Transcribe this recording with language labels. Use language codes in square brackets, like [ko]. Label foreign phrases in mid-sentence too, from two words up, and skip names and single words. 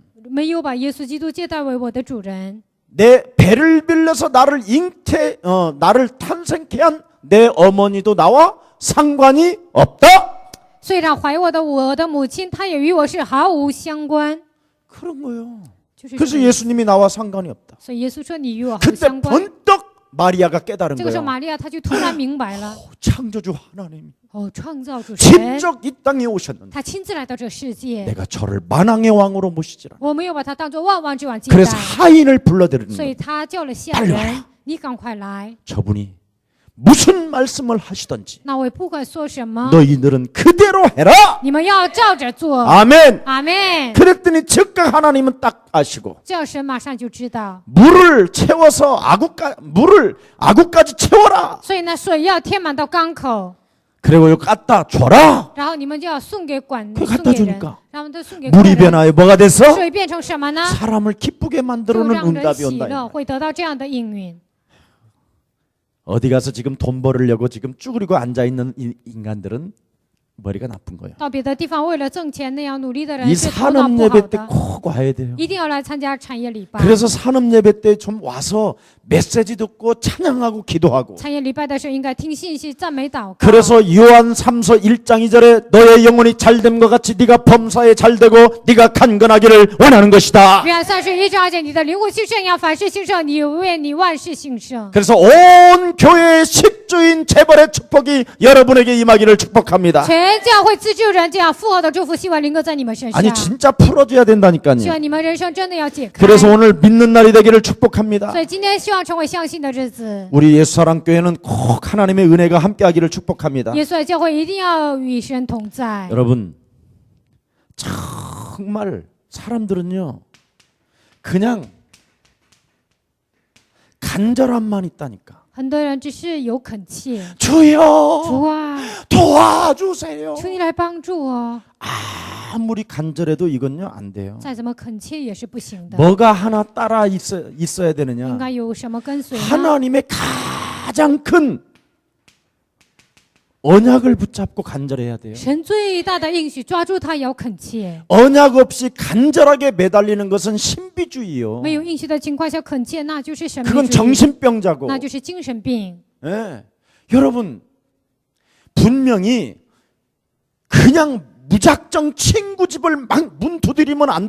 [zh] 没有把耶稣基督接待为我的主人， [ko] 내 배를 빌려서 나를 나를 탄생케 한 내 어머니도 나와 상관이 없다. [zh] 虽然怀我的母亲，她也与我是毫无相关。 [ko] 그런 거예요. [zh] 就是这 [ko] 그래서 [zh] 个意思 [ko] 예수님이 나와 상관이 없다. [zh] 所以耶稣说你与我毫无 [ko] 그때 [zh] 相关。 [ko] 번떡 마리아가 깨달은 [zh] 这个时候 [ko] 거예요. [zh] 玛利亚她就突然明白了， [ko] 창조주 하나님이 [zh] 哦，创造主神， [ko] 직접 이 땅에 오셨는데 [zh] 他亲自来到这个世界， [ko] 내가 저를 만왕의 왕으로 모시지라. [zh] 我没有把他当做万王之王接 [ko] 그래서 [zh] 待， [ko] 하인을 불러들이는 [zh] 所以 [ko] 거예요. [zh] 他叫了下 [ko] 빨리 [zh] 人 [ko] 와라 ， [zh] 你赶快来。 [ko] 저분이 무슨 말씀을 하시든지 [zh] 那我不管说什么， [ko] 너희들은 그대로 해라. [zh] 你们要照着做。 [ko] 아멘. [zh] 阿门。 [ko] 그랬더니 즉각 하나님은 딱 아시고 [zh] 这样神马上就知道， [ko] 물을 채워서 아구까지 채워라. [zh] 所以呢，水要填满到缸口， [ko] 그리고 이거 갖다 줘라. [zh] 然后你们就要送给管 [ko] 그 [zh] 送 [ko] 갖다 [zh] 给人 [ko] 주니까 ， [zh] 然后都送给客 [ko] 물이 [zh] 人。 [ko] 변하여 뭐가 돼서 [zh] 水变成什么呢？ [ko] 사람을 기쁘게 [zh] 就 [ko] 만들어오는 [zh] 让人 [ko] 응답이 [zh] 喜 [ko] 온다. [zh] 乐，会得到这样的应允。 [ko] 어디 가서 지금 돈 벌으려고 지금 쭈그리고 앉아 있는 인간들은 머리가 나쁜 거예요. [zh] 到别的地方为了挣钱那样努力的人 [ko] 이 [zh] 是头脑 [ko] 산업 [zh] 不好 [ko] 예배 때 [zh] 的， [ko] 꼭 와야 돼요. [zh] 一定要来参加产业礼拜。 [ko] 그래서 산업 예배 때 좀 와서 메시지 듣고 찬양하고 기도하고. [zh] 产业礼拜的时候应该听信息、赞美、祷告。 [ko] 그래서 요한 3서 1장 2절에 너의 영혼이 잘됨과 같이 네가 범사에 잘되고 네가 간건하기를 원하는 것이다. [zh] 约翰31章2节，你的灵魂兴盛，要凡事兴盛，你为你万事兴盛。 [ko] 그래서 온 교회의 식주인 재벌의 축복이 여러분에게 임하기를 축복합니다. [zh] 全教会自救人这样复合的祝福，希望临格在你们身上。 [ko] 아니 진짜 풀어줘야 [zh] 希 [ko] 된다니까요. [zh] 望你们人生真的要解开。 [ko] 그래서 오늘 믿는 날이 되기를 축복합니다. [zh] 所以今天希望成为相信的日子。 [ko] 우리 예수사랑교회는 꼭 하나님의 은혜가 함께하기를 축복합니다. [zh] 耶稣的教会一定要与神同在。 [ko] 여러분 정말 사람들은요 그냥 간절함만 있다니까. [zh] 很多人只是有恳切， [ko] 주여 [zh] 主啊， [ko] 도와주세요. [zh] 求你来帮助我。 [ko] 아무리 간절해도 이건요 안 돼요. [zh] 再怎么恳切也是不行的。 [ko] 뭐가 하나 따라 있어야 [zh] 应 [ko] 되느냐. [zh] 该有什么跟随呢？ [ko] 하나님의 가장 큰 언약을 붙잡고 간절해야 돼요. [zh] 神最大的应许，抓住它也要恳切。 [ko] 언약 없이 간절하게 매달리는 것은 신비주의요. [zh] 没有应许的情况下恳切，那就是神秘 [ko] 그건 [zh] 主义， [ko] 정신병자고. [zh] 那就是精神病。 [ko] 예. 여러분 분명히 그냥 무작정 친구 집을 막 문 두드리면 안